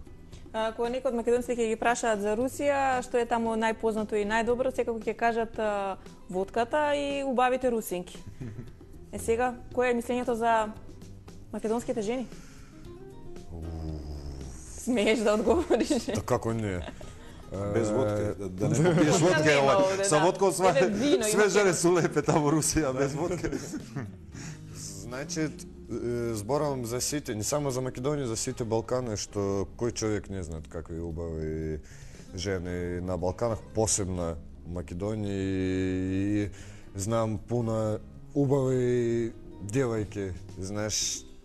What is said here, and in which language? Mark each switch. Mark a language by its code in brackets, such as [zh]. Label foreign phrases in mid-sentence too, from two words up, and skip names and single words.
[mk] Кога некои од македонците ќе ги прашаат за Русија, што е таму најпознато и најдобро, секако ќе кажат водката и убавите русинки. Сега, кое е мислењето за македонските жени? Смееш да одговориш. Та како не? [sr] Без водке, да не попиеш водке, sa vodkom sve žene su lepe tamo u Rusiji, bez vodke. [mk] Значи, зборувам за сите, не само за Македонија, за сите Балкани, што кој човек не знае какви убави жени на Балканах, посебно Македонија, и знам пуно убави девојки, знаеш,